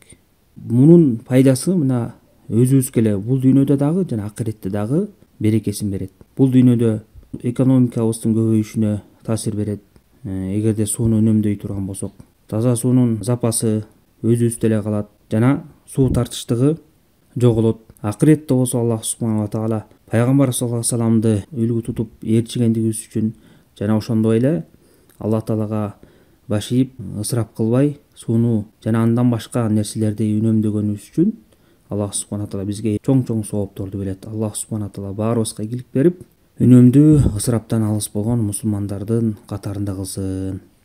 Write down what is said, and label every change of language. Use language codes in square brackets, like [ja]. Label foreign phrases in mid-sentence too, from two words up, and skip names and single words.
[ky] Мунун пайдасы мына өзүбүзгө эле бул дүйнөдө дагы жана акыретте дагы берекесин берет. Бул дүйнөдө экономикабыздын көбөйүшүнө таасир берет. Эгерде сууну үнөмдөй турган болсок, таза суунун запасы өзүбүздө эле калат жана суу тартыштыгы жоголот. Акыретте болсо [ar] الله سبحانه وتعالى [ky] пайгамбар [ar] صلى الله عليه وسلم [ky] үлгү тутуп ээрчигендигибиз үчүн жана ошондой эле Аллах таалага баш ийип ысырап кылбай сууну жана андан башка нерселерди үнөмдөгөнүбүз үчүн [ar] الله سبحانه وتعالى [ky] бизге чоң соопторду берет. [ar] الله سبحانه وتعالى [ky] баарыбызга ийгилик берип, үнөмдүү, ысыраптан алыс болгон мусулмандардын катарында кылсын.